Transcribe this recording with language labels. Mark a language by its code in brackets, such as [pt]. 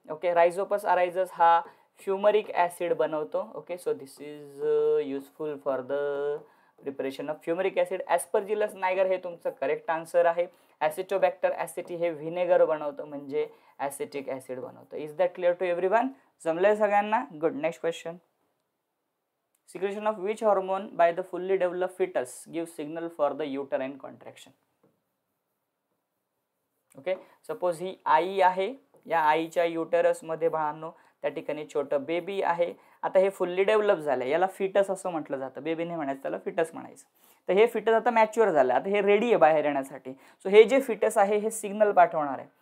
[mr] Okay, रायझोपस अरायझस हा फ्युमरिक acid बनवतो. [en] Okay, so this is useful for the preparation of fumaric acid. [mr] ॲस्परजिलस नायगर हे तुमचं करेक्ट आन्सर आहे. ॲसिटोबॅक्टर ॲसिटी हे व्हिनेगर बनवतं, म्हणजे ॲसिटिक ऍसिड बनवतं. [en] Is that clear to everyone? [mr] जमलंय सगळ्यांना? [en] Good. Next question. Secretion of which hormone by the fully developed fetus gives signal for the uterine contraction? [mr] Okay, suppose ही आई आहे, या आईच्या युटेरस मध्ये बाळांनो त्या ठिकाणी छोटं बेबी आहे. आता हे फुल्ली डेव्हलप झालंय, याला फिटस असं म्हटलं जातं. बेबी नाही म्हणायचं, त्याला फिटस म्हणायचं. तर हे फिटस आता मॅच्युअर झालं, आता हे रेडी आहे बाहेर येण्यासाठी. सो हे जे फिटस आहे हे सिग्नल पाठवणार आहे.